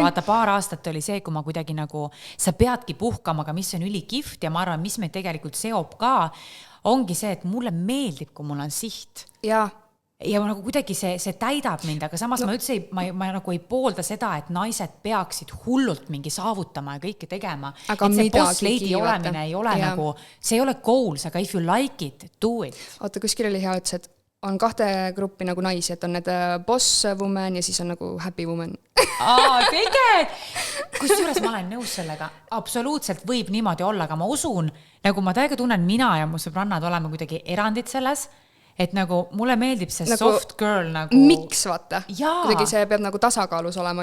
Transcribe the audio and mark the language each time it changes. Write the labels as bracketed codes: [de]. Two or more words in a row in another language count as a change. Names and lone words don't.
[et] Vaata, paar aastat oli see, kui ma kuidagi nagu, sa peadki puhkama, aga mis on ülikift ja ma arvan, mis meid tegelikult seob ka, ongi see, et mulle meeldib, kui mul on siht. Ja nagu kuidagi see täidab mind, aga samas ma üldse ma nagu ei poolda seda, et naised peaksid hullult mingi saavutama ja kõike tegema. Aga et see [en] boss lady [et] olemine ei ole nagu, see ei ole goals, aga [en] if you like it, do it. [et] Oota, kuskil oli hea ütles, et on 2 gruppi nagu naisi, et on need [en] boss woman [et] ja siis on nagu [en] happy woman. [et] Tegelikult! Kusjuures ma olen nõus sellega. Absoluutselt võib niimoodi olla, aga ma usun, nagu ma täiega tunnen, mina ja mu sõbrannad oleme kuidagi erandid selles, et nagu mulle meeldib see nagu, [en] soft girl [et] nagu... Miks, vaata? Kuidagi see peab nagu tasakaalus olema.